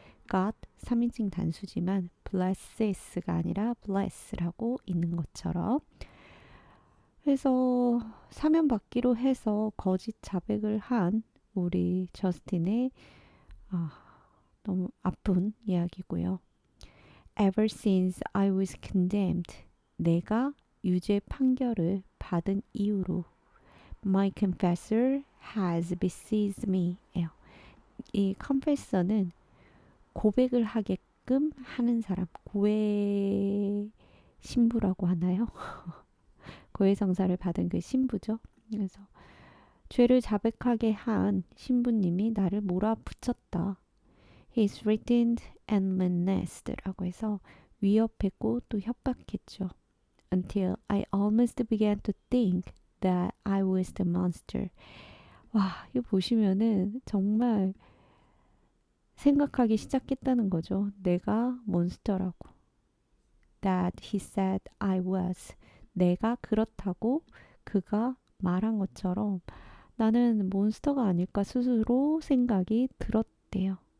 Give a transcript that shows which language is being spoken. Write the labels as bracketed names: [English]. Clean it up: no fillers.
[Korean] God 3인칭 단수지만 blesses가 아니라 bless라고 있는 것처럼 해서 사면받기로 해서 거짓 자백을 한 우리 저스틴의 아, 너무 아픈 이야기고요. [English] Ever since I was condemned, [Korean] 내가 유죄 판결을 받은 이후로 [English] my confessor has besieged me. [Korean] 이 confessor는 고백을 하게끔 하는 사람, 고해 신부라고 하나요? 고해성사를 받은 그 신부죠. 그래서 죄를 자백하게 한 신부님이 나를 몰아붙였다. [English] He's threatened and menaced [Korean] 라고 해서 위협했고 또 협박했죠. [English] Until I almost began to think that I was the monster. [Korean] 와, 이거 보시면은 정말 생각하기 시작했다는 거죠. 내가 몬스터라고. [English] That he said I was. [Korean] 내가 그렇다고 그가 말한 것처럼 나는 몬스터가 아닐까 스스로 생각이 들었대요.